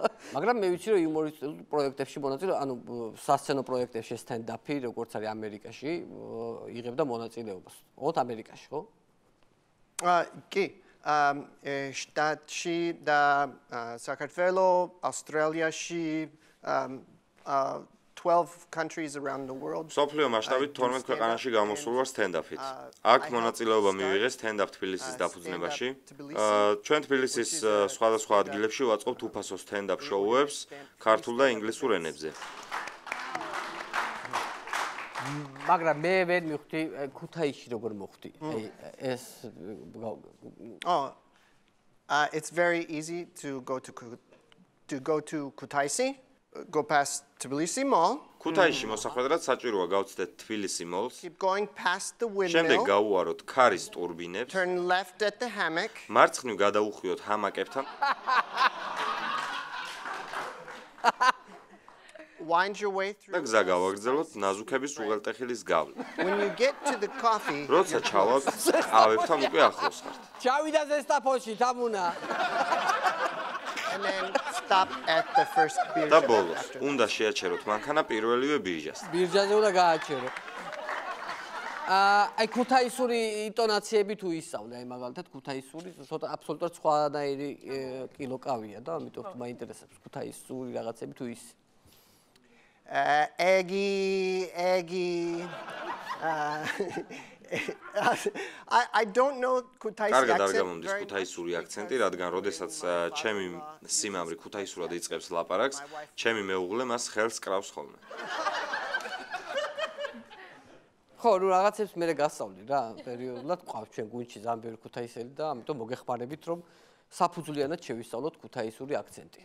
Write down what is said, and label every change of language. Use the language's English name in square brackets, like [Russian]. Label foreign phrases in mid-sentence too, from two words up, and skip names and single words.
[Georgian] მაგრამ მე ვიცი რომ იუმორისტულ პროექტებში მონაწილე, ანუ სასცენო პროექტებში სტენდაპი, როგორც არის ამერიკაში, იღებდა მონაწილეობას. ოღონდ ამერიკაში, ხო? კი. შტატში და საქართველოს, ავსტრალიაში [English] 12 countries around the world. [Georgian] სოფლიო მასშტაბით 12 ქვეყანაში გამოსულ ვარ სტენდაპით. აქ მონაწილეობა მივიღე სტენდაპ თბილისის დაფუძნებაში. ჩვენ თბილისის სხვადასხვა ადგილებში ვაწყობთ უფასო სტენდაპ შოუებს ქართულ და ინგლისურ ენებზე. მაგრამ მე ვერ მივხვდი ქუთაისში როგორ მოხვდი. აი ეს [English] It's very easy to go to Kutaisi. Go past Tbilisi Mall. [Georgian] ქუთაისში მოსახვედრად საჭიროა გავცდეთ თბილისი მოლს. [English] Keep going past the [Georgian] შემდეგ [English] windmill. [Georgian] გავუაროთ ქარის ტურბინებს. [English] Turn left at the hammock. [Georgian] მარცხნივ გადაუხვიოთ ჰამაკებთან. [English] Wind your way [Georgian] და [English] through. [Georgian] გზა გავაგრძელოთ ნაზუქების უღელტეხილის გავლით. [English] When you get to the coffee, [Georgian] როცა ჩავალთ, ყავებთან უკვე ახლოს ხართ. ჩავიდა ზესტაფონში, თამუნა. [English] and then stop at the first beer [Georgian] და [English] shop [Georgian] ბოლოს, [English] after that. [Georgian] უნდა შეაჩეროთ მანქანა პირველივე ბირჟას. ბირჟაზე უნდა გააჩერო. აი ქუთაისური ინტონაციები თუ ისწავლე, აი მაგალითად ქუთაისური ცოტა აბსოლუტურად სხვანაირი კილოკავია და ამიტომ მაინტერესებს ქუთაისური რაღაცები თუ ის. [English] Eggy, I don't know Kutaisi accent. [Georgian] კარგად არ გამომდის ქუთაისური აქცენტი, რადგან როდესაც ჩემი სიმამრი ქუთაისურად იწყებს ლაპარაკს, ჩემი მეუღლე მას ხელს კრავს ხოლმე. ხო, ნუ რაღაცებს მე გასწავლი რა, პერიოდულად ყავს ჩვენ გუნდში ძალიან ბევრი ქუთაისელი და ამიტომ მოგეხმარებით რომ საფუძვლიანად შევისწავლოთ ქუთაისური აქცენტი.